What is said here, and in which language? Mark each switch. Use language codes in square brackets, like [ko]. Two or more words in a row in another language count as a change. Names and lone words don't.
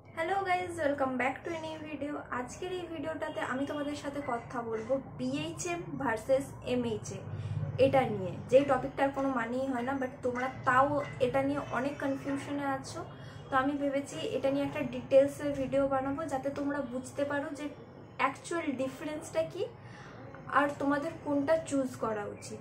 [en] hello guys welcome back to a new video. [bn] आजकेर এই ভিডিওটাতে আমি তোমাদের সাথে কথা বলবো বিএইচএম ভার্সেস এমএইচএ এটা নিয়ে, যেই টপিকটার কোনো মানেই হয় না, বাট তোমরা তাও এটা নিয়ে অনেক কনফিউশনে আছো। তো আমি ভেবেছি এটা নিয়ে একটা ডিটেলসে ভিডিও বানাবো যাতে তোমরা বুঝতে পারো যে [en] actual difference [bn] কি আর তোমাদের কোনটা চুজ করা উচিত।